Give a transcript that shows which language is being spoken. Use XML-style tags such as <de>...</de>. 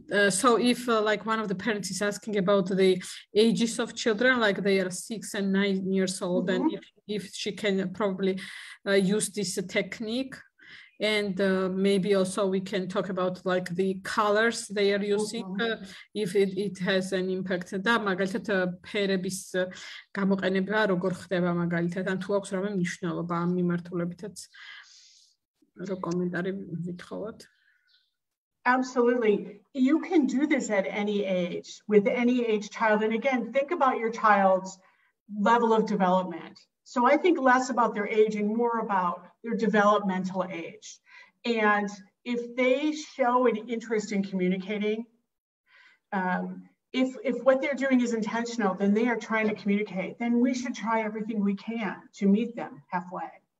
<en>So if like one of the parents is asking about the ages of children, like they are 6 and 9 years old, and if she can probably use this technique. And maybe also we can talk about like the colors they are using, if it has an impact.</en> <ka>და მაგალითად ფერების გამოყენება როგორ ხდება მაგალითად, ან თუ აქვს რამე მნიშვნელობა ამ მიმართულებითაც რო კომენტარი ვითხოვოთ.</ka> <en>Absolutely. You can do this at any age, with any age child. And again, think about your child's level of development. So I think less about their age and more about their developmental age. And if they show an interest in communicating, if what they're doing is intentional, then they are trying to communicate, then we should try everything we can to meet them halfway.</en>